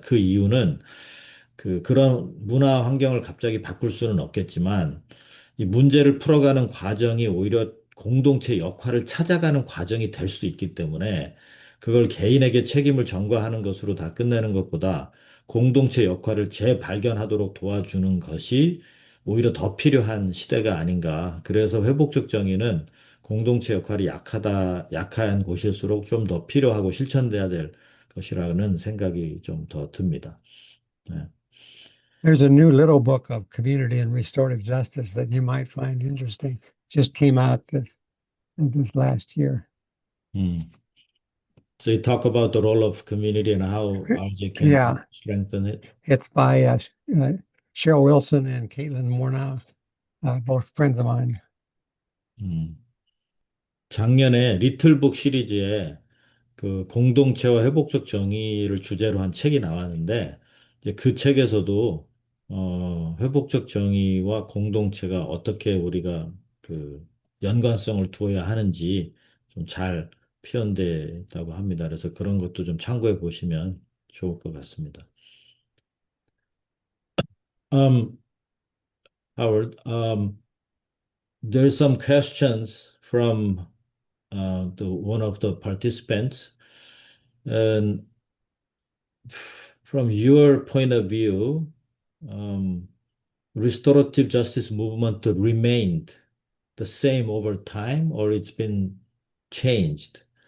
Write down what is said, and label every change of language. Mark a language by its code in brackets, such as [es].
[ko] 그 이유는 그런 문화 환경을 갑자기 바꿀 수는 없겠지만 이 문제를 풀어가는 과정이 오히려 공동체 역할을 찾아가는 과정이 될 수 있기 때문에 그걸 개인에게 책임을 전가하는 것으로 다 끝내는 것보다 공동체 역할을 재발견하도록 도와주는 것이 오히려 더 필요한 시대가 아닌가. 그래서 회복적 정의는 공동체 역할이 약한 곳일수록 좀 더 필요하고 실천돼야 될 것이라는 생각이 좀 더 듭니다. 네. [en] There's a new little book of community and restorative justice that you might find interesting. Just came out this last year. 음. So you talk about the role of community and how RJ can Yeah, strengthen it. it's by Cheryl Wilson and Caitlin Mornow, both friends of mine. 음. [ko] 작년에 리틀북 시리즈에 그 공동체와 회복적 정의를 주제로 한 책이 나왔는데 이제 그 책에서도 회복적 정의와 공동체가 어떻게 우리가 그 연관성을 두어야 하는지 좀 잘 표현되어 있다고 합니다. 그래서 그런 것도 좀 참고해 보시면 좋을 것 같습니다. [en] Um, Howard, there's some questions from the one of the participants, and from your point of view, um, restorative justice movement remained the same over time, or it's been changed?